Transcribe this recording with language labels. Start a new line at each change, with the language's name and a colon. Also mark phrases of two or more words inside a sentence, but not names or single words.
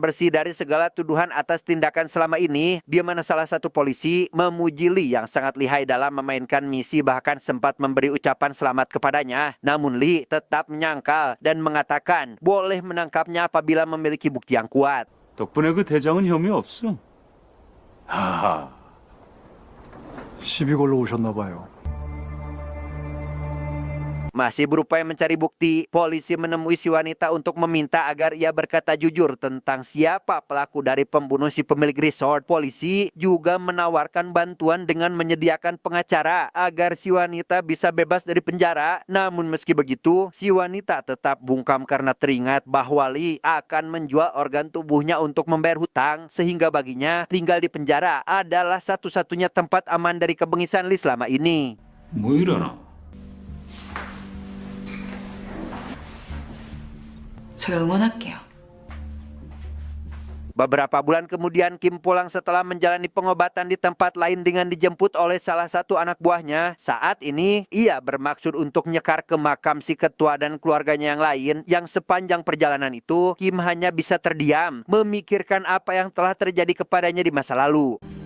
Indonesian: bersih dari segala tuduhan atas tindakan selama ini, di mana salah satu polisi memuji Li yang sangat lihai dalam memainkan misi, bahkan sempat memberi ucapan selamat kepadanya. Namun Li tetap menyangkal dan mengatakan boleh menangkapnya apabila memiliki bukti yang kuat.
Korean: 덕분에 그 대장은 혐의 없음. 하하. 시비 걸러 오셨나 봐요.
Indonesian: Masih berupaya mencari bukti, polisi menemui si wanita untuk meminta agar ia berkata jujur tentang siapa pelaku dari pembunuh si pemilik resort. Polisi juga menawarkan bantuan dengan menyediakan pengacara agar si wanita bisa bebas dari penjara. Namun meski begitu, si wanita tetap bungkam karena teringat bahwa Li akan menjual organ tubuhnya untuk membayar hutang, sehingga baginya tinggal di penjara adalah satu-satunya tempat aman dari kebengisan Li selama ini.
Korean: 뭐 이러나? 제가 응원할게요.
Indonesian: Beberapa bulan kemudian Kim pulang setelah menjalani pengobatan di tempat lain dengan dijemput oleh salah satu anak buahnya. Saat ini ia bermaksud untuk nyekar ke makam si ketua dan keluarganya yang lain, yang sepanjang perjalanan itu Kim hanya bisa terdiam memikirkan apa yang telah terjadi kepadanya di masa lalu.